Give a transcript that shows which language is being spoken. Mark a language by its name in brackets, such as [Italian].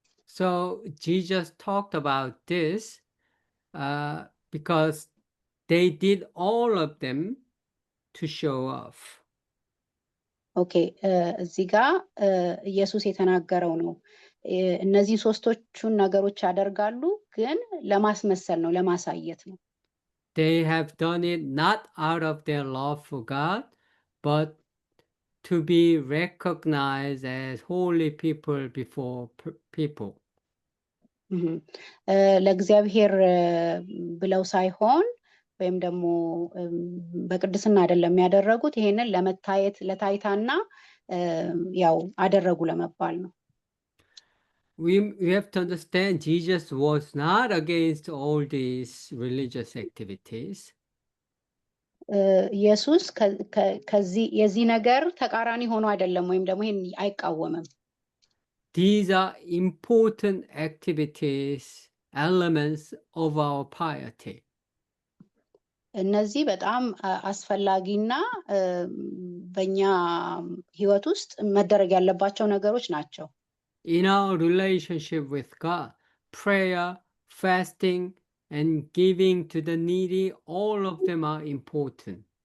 [English] So Jesus talked about this because they did all of them to show off. [Amharic] ኦኬ እዚህ ጋር ኢየሱስ የተናገረው ነው። እነዚህ ሶስቶቹን ነገሮች ያደርጋሉ ግን ለማስመሰል ነው፣ ለማሳየት ነው። [English] They have done it not out of their love for God, but to be recognized as holy people before people. [Amharic] ለእግዚአብሔር ብለው ሳይሆን ወይም ደግሞ በቅድስና አይደለም ያደረጉት፣ ይሄንን ለመታየት ለታይታና ያው አደረጉ ለመባል ነው። [English] We have to understand Jesus was not against all these religious activities. [Amharic] ኢየሱስ ከዚህ የዚህ ነገር ተቃራኒ ሆኖ አይደለም ወይም ደግሞ ይሄን አይቃወምም። [English] These are important activities, elements of our piety. [Amharic] እነዚህ በጣም አስፈላጊና በእኛ ህይወት ውስጥ መደረግ ያለባቸው ነገሮች ናቸው። [English] In our relationship with God, prayer, fasting, and giving to the needy, all of them are important.